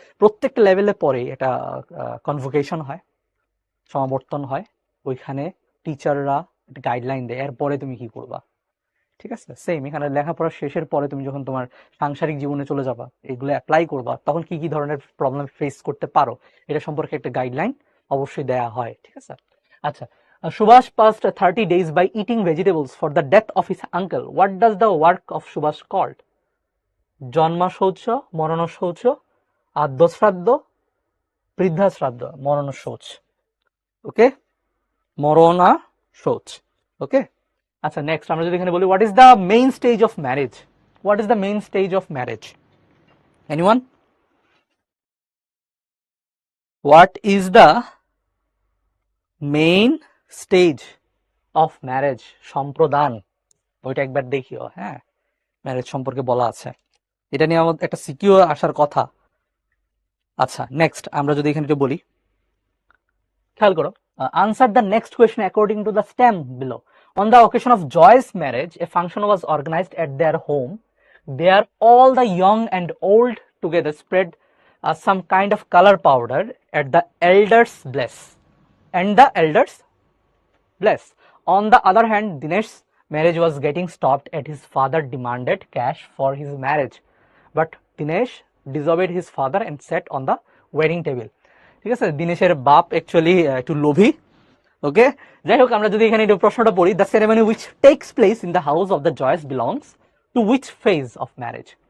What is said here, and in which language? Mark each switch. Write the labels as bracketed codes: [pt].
[bn] প্রত্যেকটা লেভেলে পরে এটা কনভোকেশন হয়, সমাবর্তন হয়, ওইখানে টিচাররা গাইডলাইন দেয়, এরপরে তুমি কি করবা, ঠিক আছে। সেম এখানে লেখাপড়া শেষের পরে তুমি যখন তোমার সাংসারিক জীবনে চলে যাবা, এগুলো অ্যাপ্লাই করবা, তখন কি কি ধরনের প্রবলেম ফেস করতে পারো, এটা সম্পর্কে একটা গাইডলাইন অবশ্যই দেয়া হয়, ঠিক আছে। [en] আচ্ছা, Subhash passed 30 days by eating vegetables for the death of his uncle. What does the work of Subhash called? [bn] জন্মা শৌচ, মরণ শৌচ, আদ্য শ্রাদ্ধ, বৃদ্ধা শ্রাদ্ধ, মরণ শৌচ, ওকে, মরণা শৌচ, ওকে। আচ্ছা, নেক্সট আমরা যদি এখানে বলি, [en] What is the main stage of marriage, what is the main stage of marriage, anyone? What is the main stage of marriage, [bn] সম্প্রদান, ওইটা একবার দেখিও, হ্যাঁ, ম্যারেজ সম্পর্কে বলা আছে, এটা নিয়ে আমাদের একটা সিকিউর আসার কথা। আচ্ছা, নেক্সট আমরা যদি এখানে একটু বলি, খেয়াল করো, [en] Answer the next question according to the stem below. On the occasion of Joy's marriage, a function was organized at their home. There, all the young and old together spread some kind of color powder at the elders' bless, and the elders bless. On the other hand, Dinesh's marriage was getting stopped as his father demanded cash for his marriage, but Dinesh disobeyed his father and sat on the wedding table. [bn] ঠিক আছে, দিনেশের বাপ actually একটু লোভী, ওকে। যাই হোক, আমরা যদি এখানে একটু প্রশ্নটা পড়ি, [en] The ceremony which takes place in the house of the Joy's belongs to which phase of marriage.